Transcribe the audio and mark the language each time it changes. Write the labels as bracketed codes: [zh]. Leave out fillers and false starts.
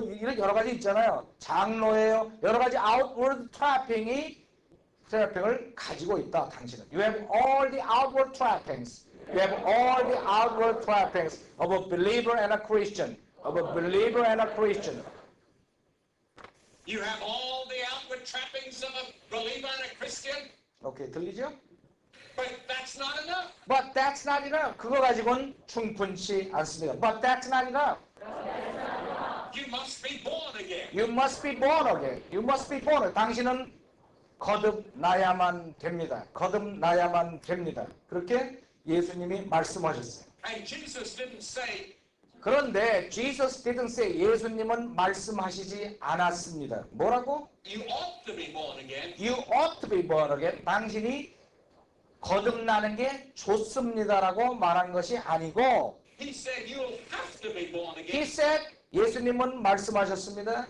[ko] 이런 여러 가지 있잖아요. 장로예요. 여러 가지 outward trapping을 가지고 있다. 당신은. [en] You have all the outward trappings. You have all the outward trappings of a believer and a Christian. Of a believer and a Christian. You have all the outward trappings of a believer and a Christian. [ko] 오케이, 들리죠? [en] But that's not enough. But that's not enough. [ko] 그거 가지고는 충분치 않습니다. [en] But that's not enough. You must be born again. You must be born again. You must be born again. [ko] 당신은 거듭나야만 됩니다. 거듭나야만 됩니다. 그렇게 예수님이 말씀하셨어요. [en] And Jesus didn't say, [ko] 그런데 [en] Jesus didn't say, [ko] 예수님은 말씀하시지 않았습니다. 뭐라고? [en] you ought to be born again. You ought to be born again. [ko] 당신이 거듭나는 게 좋습니다라고 말한 것이 아니고, [en] He said you'll have to be born again. He said, [ko] 예수님은 말씀하셨습니다.